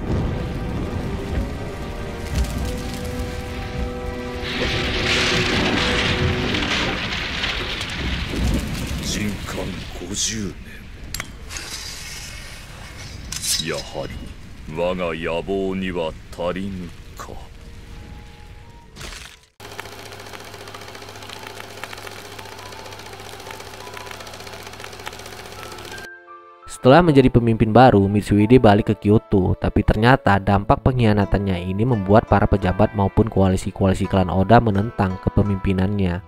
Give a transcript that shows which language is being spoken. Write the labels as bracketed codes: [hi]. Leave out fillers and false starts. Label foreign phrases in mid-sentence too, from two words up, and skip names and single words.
[ja] 人間50年。やはり我が野望には足りぬか。 [id] Setelah menjadi pemimpin baru, Mitsuhide balik ke Kyoto, tapi ternyata dampak pengkhianatannya ini membuat para pejabat maupun koalisi-koalisi klan Oda menentang kepemimpinannya.